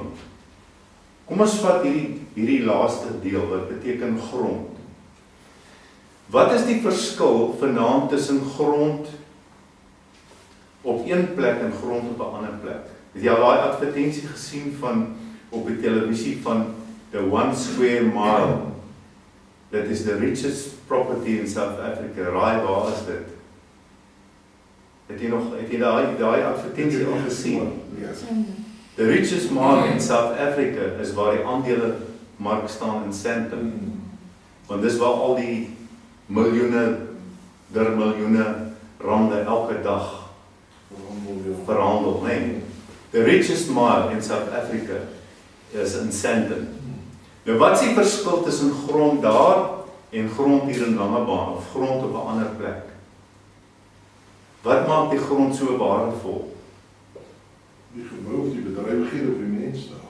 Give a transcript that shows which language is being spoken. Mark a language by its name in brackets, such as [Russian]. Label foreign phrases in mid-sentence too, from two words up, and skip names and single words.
[Afrikaans] Kom ons vat hierdie laaste deel, wat beteken grond. Wat is die verskil vanaand tussen grond op een plek en grond op 'n ander plek? Het jy al daai advertensie gesien op die televisie van [English] the 1 square mile? That is the richest property in South Africa. [Afrikaans] Raai, waar is dit? Het jy daai advertensie al gesien? [English] The richest mile in South Africa is [Afrikaans] waar die aandelemark staan in Sandton. Want dis waar al die miljoene rande elke dag verhandel, nee. [English] The richest mile in South Africa is in Sandton. [Afrikaans] Nou wat is die verskil tussen grond daar en grond hier in Langebaan of grond op 'n ander plek? Wat maak die grond so waardevol? Die gebou of die bedrywighede of die mens daar.